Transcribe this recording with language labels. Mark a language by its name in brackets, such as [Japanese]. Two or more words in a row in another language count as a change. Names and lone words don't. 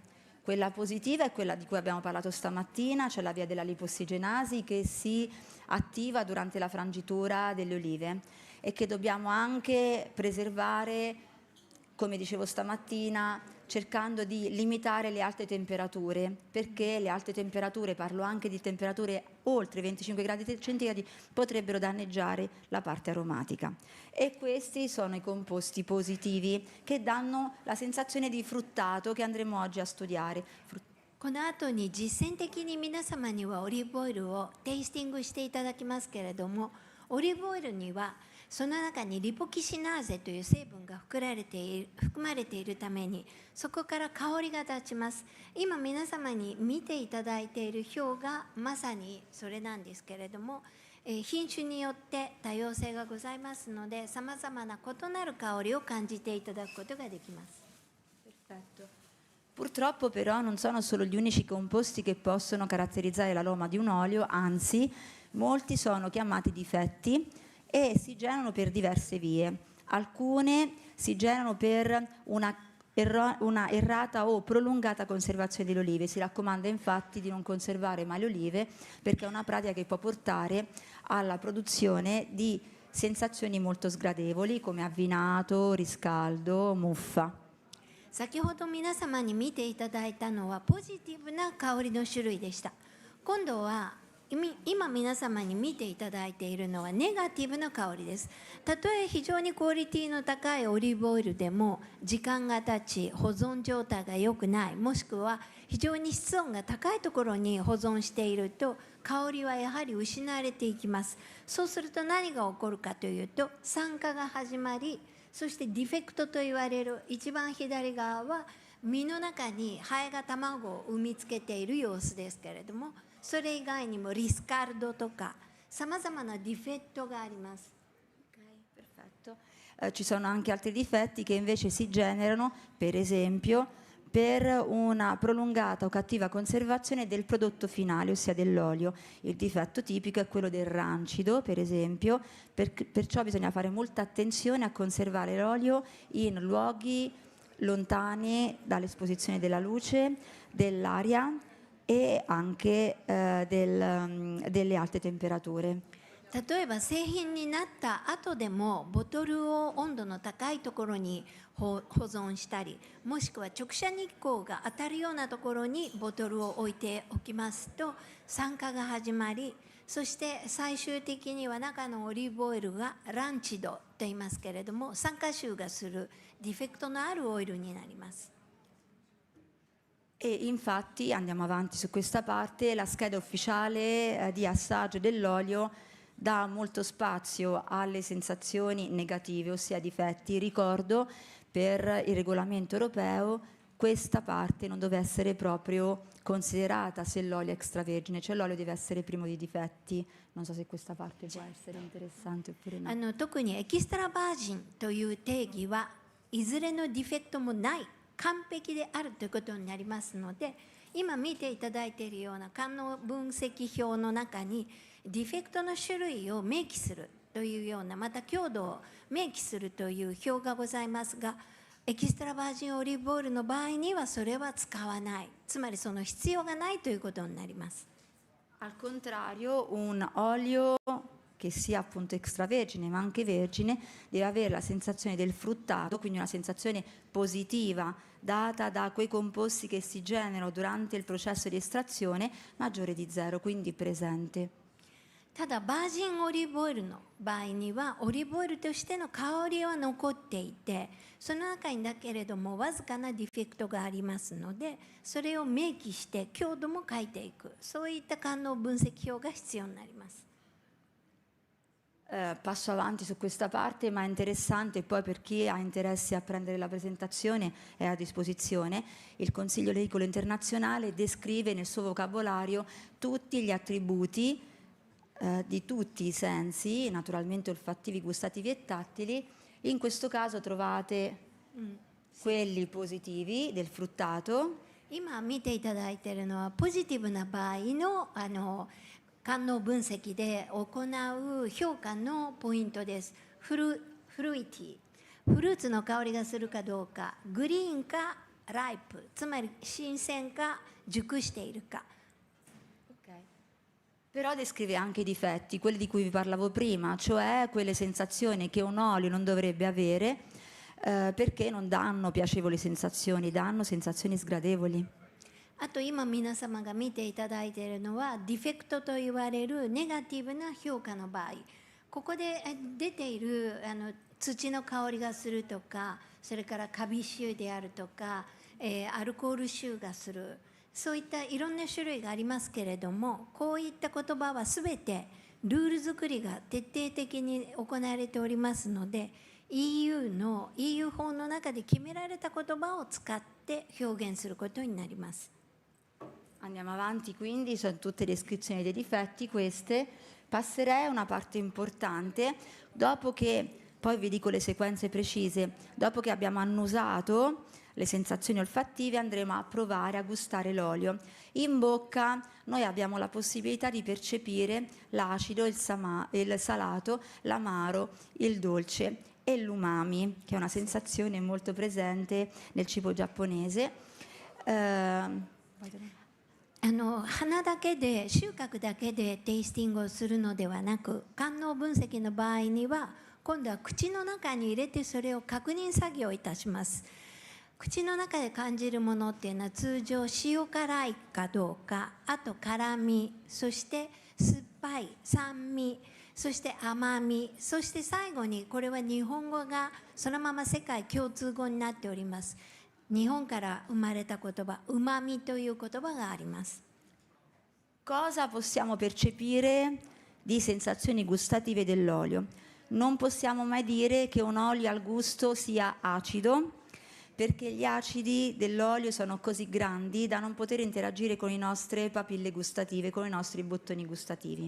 [Italian] Quella positiva è quella di cui abbiamo parlato stamattina, cioè la via della lipossigenasi che si attiva durante la frangitura delle olive e che dobbiamo anche preservare, come dicevo stamattina, cercando di limitare le alte temperature, perché le alte temperature, parlo anche di temperature oltre 25 gradi centigradi, potrebbero danneggiare la parte aromatica. E questi sono i composti positivi che danno la sensazione di fruttato che andremo oggi a studiare. [Japanese] この後に実践的に皆様にはオリーブオイルをテイスティングしていただきますけれども、オリーブオイルにはその中にリポキシナーゼという成分が含まれているためにそこから香りが立ちます。今皆様に見ていただいている表がまさにそれなんですけれども、品種によって多様性がございますのでさまざまな異なる香りを感じていただくことができます。 [Italian] Perfetto. Purtroppo però non sono solo gli unici composti che possono caratterizzare l'aroma di un olio, anzi molti sono chiamati difetti e si generano per diverse vie. Alcune si generano per una errata o prolungata conservazione delle olive. Si raccomanda infatti di non conservare mai le olive perché è una pratica che può portare alla produzione di sensazioni molto sgradevoli come avvinato, riscaldo, muffa. [Japanese] 先ほど皆様に見ていただいたのはポジティブな香りの種類でした。今度は今皆様に見ていただいているのはネガティブな香りです。たとえ非常にクオリティの高いオリーブオイルでも時間が経ち保存状態が良くない、もしくは非常に室温が高いところに保存していると香りはやはり失われていきます。そうすると何が起こるかというと酸化が始まり、そしてディフェクトと言われる一番左側は実の中にハエが卵を産みつけている様子ですけれども、それ以外にもリスカルドとかさまざまなディフェクトがあります。 [Italian] Perfetto. Ci sono anche altri difetti che invece si generano, per esempio, per una prolungata o cattiva conservazione del prodotto finale, ossia dell'olio. Il difetto tipico è quello del rancido, per esempio, perciò bisogna fare molta attenzione a conservare l'olio in luoghi lontani dall'esposizione della luce, dell'aria e anche delle alte temperature. [Japanese] 例えば製品になった後でもボトルを温度の高いところに保存したり、もしくは直射日光が当たるようなところにボトルを置いておきますと酸化が始まり、そして最終的には中のオリーブオイルがランチドと言いますけれども、酸化臭がするディフェクトのあるオイルになります。 [Italian] E infatti, andiamo avanti su questa parte, la scheda ufficiale di assaggio dell'olio dà molto spazio alle sensazioni negative, ossia difetti. Ricordo, per il regolamento europeo questa parte non deve essere proprio considerata se l'olio è extravergine, cioè l'olio deve essere privo di difetti. Non so se questa parte può essere interessante oppure no. [Japanese] 特にエキストラバージンという定義はいずれのディフェクトもない完璧であるということになりますので、今見ていただいているような官能分析表の中にディフェクトの種類を明記するというような、また強度を明記するという表がございますが、エキストラバージンオリーブオイルの場合にはそれは使わない、つまりその必要がないということになります。 [Italian] Al contrario, un olio che sia appunto extravergine ma anche vergine deve avere la sensazione del fruttato, quindi una sensazione positiva data da quei composti che si generano durante il processo di estrazione maggiore di 0, quindi presente. [Japanese] ただバージンオリーブオイルの場合にはオリーブオイルとしての香りは残っていて、その中にだけれどもわずかなディフェクトがありますので、それを明記して強度も書いていく、そういった官能分析表が必要になります。 [Italian] Passo avanti su questa parte, ma è interessante poi per chi ha interesse a prendere la presentazione è a disposizione. Il Consiglio Oreicolo Internazionale descrive nel suo vocabolario tutti gli attributi di tutti i sensi, naturalmente olfattivi, gustativi e tattili. In questo caso trovate quelli positivi del fruttato. [Japanese] 今見ていただいているのはポジティブな場合の官能分析で行う評価のポイントです。フルイティ、フルーツの香りがするかどうか、グリーンかライプ、つまり新鮮か熟しているか。 [Italian] Però descrive anche i difetti, quelli di cui vi parlavo prima, cioè quelle sensazioni che un olio non dovrebbe avere perché non danno piacevoli sensazioni, danno sensazioni sgradevoli. [Japanese] あと今皆様が見ていただいているのはディフェクトと言われるネガティブな評価の場合、ここで出ている土の香りがするとか、それからカビ臭であるとか、アルコール臭がする、そういったいろんな種類がありますけれども、こういった言葉はすべてルール作りが徹底的に行われておりますので、 EU 法の中で決められた言葉を使って表現することになります。 [Italian] Andiamo avanti, quindi sono tutte descrizioni dei difetti queste. Passerei a una parte importante, dopo che, poi vi dico le sequenze precise, dopo che abbiamo annusato le sensazioni olfattive andremo a provare a gustare l'olio. In bocca noi abbiamo la possibilità di percepire l'acido, il salato, l'amaro, il dolce e l'umami, che è una sensazione molto presente nel cibo giapponese. [Japanese] 鼻だけで収穫だけでテイスティングをするのではなく、官能分析の場合には今度は口の中に入れてそれを確認作業いたします。口の中で感じるものっていうのは通常塩辛いかどうか、あと辛み、そして酸っぱい、酸味、そして甘み、そして最後にこれは日本語がそのまま世界共通語になっております。日本から生まれた言葉、うまみという言葉があります。 [Italian] Cosa possiamo percepire di sensazioni gustative dell'olio? Non possiamo mai dire che un olio al gusto sia acido, perché gli acidi dell'olio sono così grandi da non poter interagire con le nostre papille gustative, con i nostri bottoni gustativi.